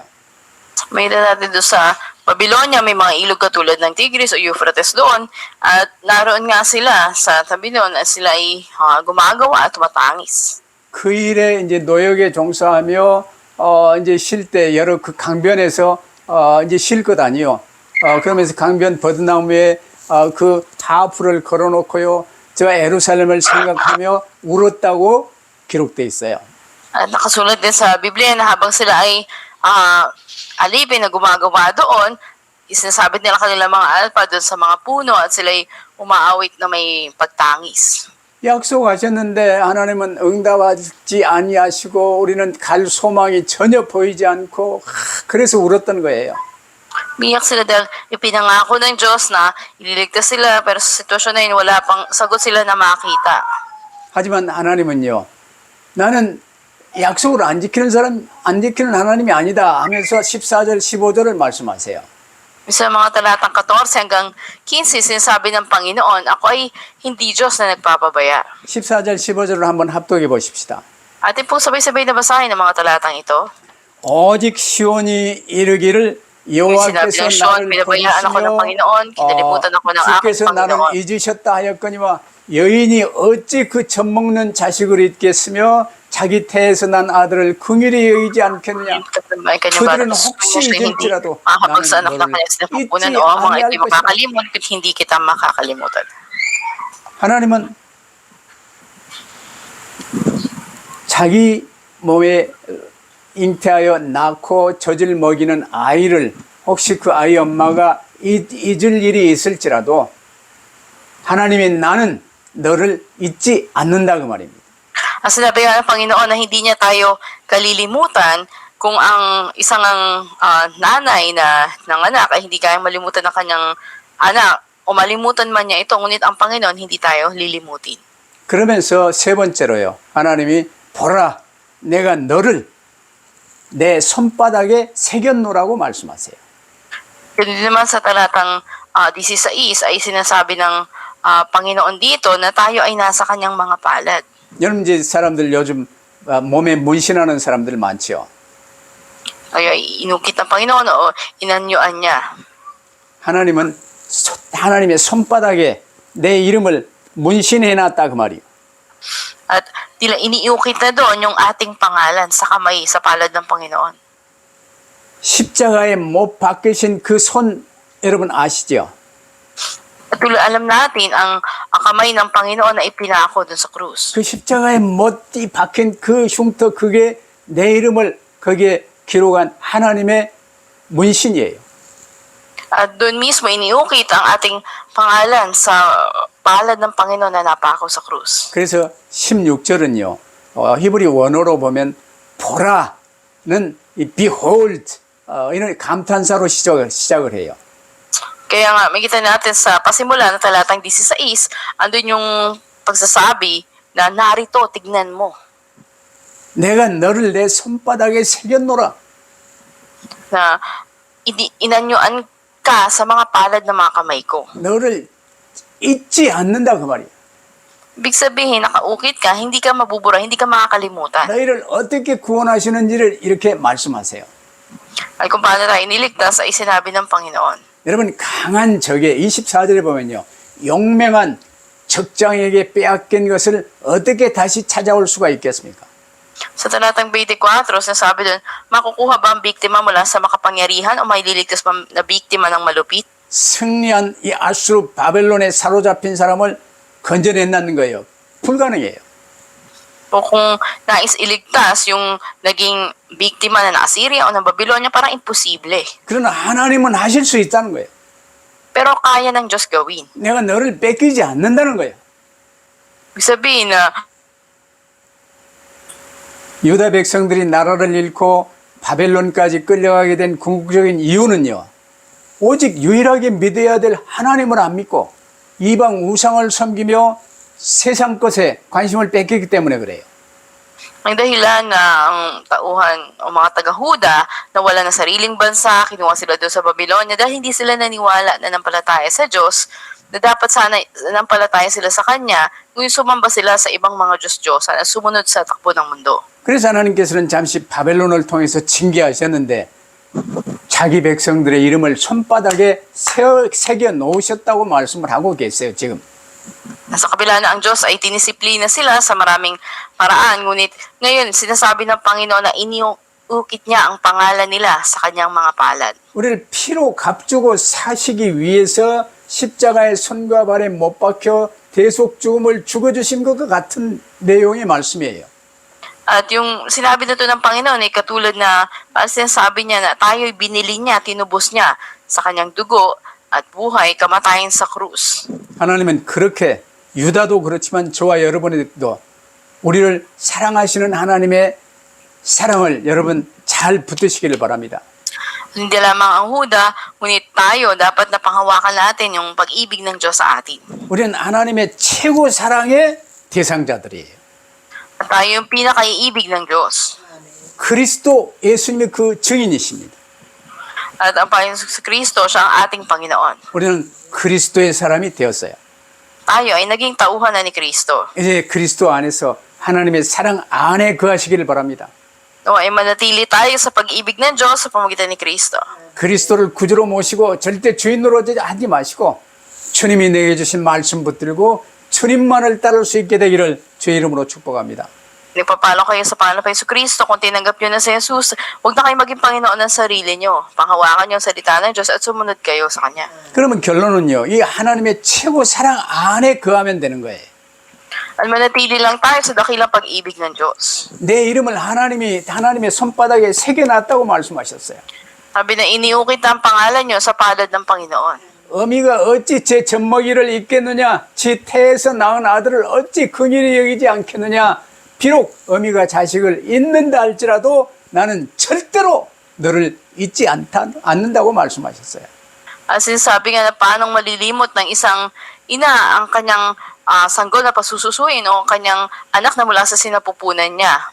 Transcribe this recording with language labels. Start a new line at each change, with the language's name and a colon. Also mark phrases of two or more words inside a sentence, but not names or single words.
Filipino: May natin doon sa Babylonia, may mga ilog katulad ng Tigris o Euphrates doon. At naroon nga sila sa tabi doon at sila ay gumagawa at tumatangis.
Korean: 그 일에 이제 노역에 종사하며 이제 쉴 때 여러 그 강변에서 이제 쉴 것 아니요. 그러면서 강변 버드나무에 그 하프를 걸어놓고요, 저 예루살렘을 생각하며 울었다고 기록돼 있어요.
Filipino: At nakasulat din sa Biblia na habang sila ay alipin na gumagawa doon, isinasabi nila kanilang mga alpa doon sa mga puno at sila ay umaawit na may pagtangis.
Korean: 약속하셨는데 하나님은 응답하지 아니하시고 우리는 갈 소망이 전혀 보이지 않고 그래서 울었던 거예요.
Filipino: Biyak sila dahil ipinangako ng Diyos na ililigtas sila pero sa sitwasyon na yun wala pang sagot sila na makita.
Korean: 하지만 하나님은요, 나는 약속을 안 지키는 하나님이 아니다 하면서 14절, 15절을 말씀하세요.
Filipino: Sa mga talatang 14 hanggang 15, sinasabi ng Panginoon, ako ay hindi Diyos na nagpapabaya.
Korean: 14절, 15절을 한번 합독해 보십시다.
Filipino: Atin pong sabay-sabay na basahin ang mga talatang ito.
Korean: 오직 시온이 이르기를
Filipino: Sinabi ng
Korean: 여호와께서
Filipino: Sion,
Korean: 나를
Filipino: pinabayaan ako ng Panginoon, kinalimutan ako ng aking
Korean: 주께서 나를
Filipino: Panginoon.
Korean: 잊으셨다 하였거니와 여인이 어찌 그 젖먹는 자식을 잊겠으며 자기 태에서 난 아들을 긍휼히 여기지 않겠느냐. 그들은 혹시 잊을지라도
Filipino: makakapagsa anak na
Korean: 나는
Filipino: kanya
Korean: 너를
Filipino: sinapupunan
Korean: 잊지
Filipino: o ang mga
Korean: 아니할
Filipino: ito'y
Korean: 것이다.
Filipino: makakalimot kung hindi kita makakalimutan.
Korean: 하나님은 자기 몸에 잉태하여 낳고 젖을 먹이는 아이를 혹시 그 아이 엄마가 잊을 일이 있을지라도 하나님이 나는 너를 잊지 않는다 그 말입니다.
Filipino: Ang sinabi nga ng Panginoon na hindi niya tayo kalilimutan kung ang isang nanay na nanganak ay hindi kayang malimutan ng kanyang anak o malimutan man niya ito, ngunit ang Panginoon hindi tayo lilimutin.
Korean: 그러면서 세 번째로요, 하나님이 보라 내가 너를 내 손바닥에 새겼노라고 말씀하세요.
Filipino: Ganun naman sa talatang 16 ay sinasabi ng Panginoon dito na tayo ay nasa kanyang mga palad.
Korean: 여러분 이제 사람들 요즘 몸에 문신하는 사람들 많죠.
Filipino: Tayo ay inukit ng Panginoon o inanyuan niya.
Korean: 하나님은 하나님의 손바닥에 내 이름을 문신해놨다 그 말이에요.
Filipino: At tila iniukit na doon yung ating pangalan sa kamay, sa palad ng Panginoon.
Korean: 십자가에 못 박히신 그 손 여러분 아시죠?
Filipino: At tuloy alam natin ang kamay ng Panginoon na ipinako doon sa krus.
Korean: 그 십자가에 못이 박힌 그 흉터 그게 내 이름을 거기에 기록한 하나님의 문신이에요.
Filipino: At doon mismo iniukit ang ating pangalan sa palad ng Panginoon na napako sa krus.
Korean: 그래서 16절은요. 히브리 원어로 보면 보라는 이 behold 이런 감탄사로 시작을 해요.
Filipino: Kaya nga, makita natin sa pasimula na talatang 16, andun yung pagsasabi na narito, tignan mo.
Korean: 내가 너를 내 손바닥에 새겼노라.
Filipino: na inanyuan ka sa mga palad ng mga kamay ko.
Korean: 너를 잊지 않는다 그 말이야.
Filipino: Ibig sabihin, nakaukit ka, hindi ka mabubura, hindi ka makakalimutan.
Korean: 너희를 어떻게 구원하시는지를 이렇게 말씀하세요.
Filipino: At kung paano tayo niligtas ay sinabi ng Panginoon.
Korean: 여러분 강한 적에 24절에 보면요. 용맹한 적장에게 빼앗긴 것을 어떻게 다시 찾아올 수가 있겠습니까?
Filipino: Sa talatang 24, sinasabi doon, makukuha ba ang biktima mula sa makapangyarihan o may liligtas ba na biktima ng malupit?
Korean: 승리한 이 아수르 바벨론에 사로잡힌 사람을 건져낸다는 거예요. 불가능해요.
Filipino: O kung nais iligtas yung naging biktima na ng Assyria o ng Babylonia, parang imposible.
Korean: 그러나 하나님은 하실 수 있다는 거예요.
Filipino: Pero kaya ng Diyos gawin.
Korean: 내가 너를 뺏기지 않는다는 거예요.
Filipino: Ibig sabihin na
Korean: 유다 백성들이 나라를 잃고 바벨론까지 끌려가게 된 궁극적인 이유는요. 오직 유일하게 믿어야 될 하나님을 안 믿고 이방 우상을 섬기며 세상 것에 관심을 뺏기기 때문에 그래요.
Filipino: ang dahilan na ang tauhan o mga taga-Huda na wala na sariling bansa, kinuha sila doon sa Babylonia dahil hindi sila naniwala na nampalataya sa Diyos, na dapat sana nampalataya sila sa Kanya, ngunit sumamba sila sa ibang mga Diyos-Diyosan at sumunod sa takbo ng mundo.
Korean: 그래서 하나님께서는 잠시 바벨론을 통해서 징계하셨는데 자기 백성들의 이름을 손바닥에 새겨 놓으셨다고 말씀을 하고 계세요, 지금.
Filipino: Nasa kabila na ang Diyos ay tinisiplina sila sa maraming paraan, ngunit ngayon sinasabi ng Panginoon na iniukit niya ang pangalan nila sa Kanyang mga palad.
Korean: 우리를 피로 값주고 사시기 위해서 십자가에 손과 발에 못 박혀 대속 죽음을 죽어주신 것과 같은 내용의 말씀이에요.
Filipino: At yung sinabi na ito ng Panginoon ay katulad na sinasabi niya na tayo'y binili niya, tinubos niya sa Kanyang dugo at buhay, kamatayan sa krus.
Korean: 하나님은 그렇게 유다도 그렇지만 저와 여러분에도 우리를 사랑하시는 하나님의 사랑을 여러분 잘 붙드시기를 바랍니다.
Filipino: Hindi lamang ang Huda, ngunit tayo dapat napanghawakan natin yung pag-ibig ng Diyos sa atin.
Korean: 우리는 하나님의 최고 사랑의 대상자들이에요.
Filipino: At tayo yung pinakaiibig ng Diyos.
Korean: 그리스도 예수님이 그 증인이십니다.
Filipino: At ang Panginoon sa Kristo, siya ang ating Panginoon.
Korean: 우리는 그리스도의 사람이 되었어요.
Filipino: Tayo ay naging tauhan na ni Kristo.
Korean: 이제 그리스도 안에서 하나님의 사랑 안에 거하시기를 바랍니다.
Filipino: O ay manatili tayo sa pag-ibig ng Diyos sa pamamagitan ni Kristo.
Korean: 그리스도를 구주로 모시고 절대 주인으로 하지 마시고 주님이 내게 주신 말씀 붙들고 주님만을 따를 수 있게 되기를 주의 이름으로 축복합니다.
Filipino: Nagpapalo kayo sa pangalan ng Kristo. Kung tinanggap nyo na si Jesus, huwag na kayo maging Panginoon ng sarili nyo. Panghawakan nyo ang salita ng Diyos at sumunod kayo sa Kanya.
Korean: 그러면 결론은요. 이 하나님의 최고 사랑 안에 거하면 되는 거예요.
Filipino: At manatili lang tayo sa dakilang pag-ibig ng Diyos.
Korean: 내 이름을 하나님의 손바닥에 새겨놨다고 말씀하셨어요.
Filipino: Sabi na iniukit ang pangalan nyo sa palad ng Panginoon.
Korean: 어미가 어찌 제 젖먹이를 잊겠느냐? 지 태에서 낳은 아들을 어찌 긍휼히 여기지 않겠느냐? 비록 어미가 자식을 잊는다 할지라도 나는 절대로 너를 잊지 않는다고 말씀하셨어요.
Filipino: At sinasabi nga na paanong malilimot ng isang ina ang kanyang sanggol na pasususuin o ang kanyang anak na mula sa sinapupunan niya.